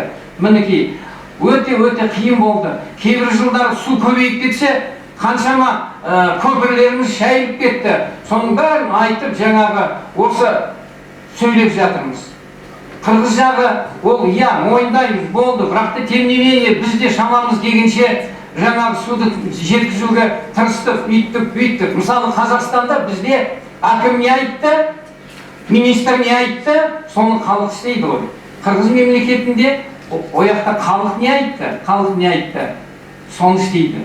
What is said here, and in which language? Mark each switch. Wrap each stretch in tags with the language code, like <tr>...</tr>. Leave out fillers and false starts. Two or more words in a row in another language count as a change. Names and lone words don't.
<kk>Мінекей өте қиын болды. Кейбір жылдар су көбейіп кетсе, қаншама көпірлеріміз шайылып кетті. Соның бәрін айтып жаңағы осы сөйлеп жатырмыз. Қырғыз жағы ол мойындаймыз болды, бірақ та</kk> <ru>тем не менее</ru> <kk>бізде шамамыз келгенше жаңағы суды жеткізуге тырыстық, бүйттік. Мысалы Қазақстанда бізде әкім не айтты, министр не айтты, соны халық істейді ғой. Қырғыз мемлекетінде ояқта халық не айтты, соны істейді.</kk>